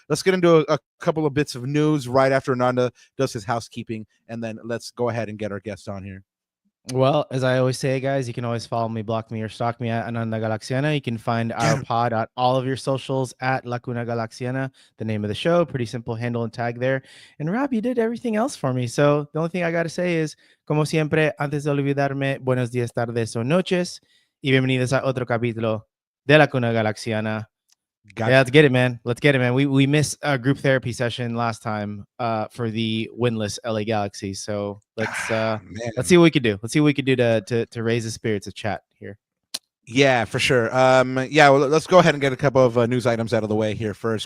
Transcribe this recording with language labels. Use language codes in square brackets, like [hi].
[en] Let's get into a couple of bits of news right after Ananda does his housekeeping, and then let's go ahead and get our guest on here. Well, as I always say, guys, you can always follow me, block me, or stalk me at Ananda Galaxiana. You can find our pod at all of your socials at Lacuna Galaxiana, the name of the show. Pretty simple handle and tag there. And Rob, you did everything else for me. So the only thing I got to say is, [es] como siempre, antes de olvidarme, buenos días, tardes o noches, y bienvenidos a otro capítulo de Lacuna Galaxiana. [en] Gotcha. Yeah, let's get it, man. We missed a group therapy session last time for the winless LA Galaxy. So let's see what we could do. Let's see what we could do to raise the spirits of chat here. Yeah, for sure. Well, let's go ahead and get a couple of news items out of the way here first.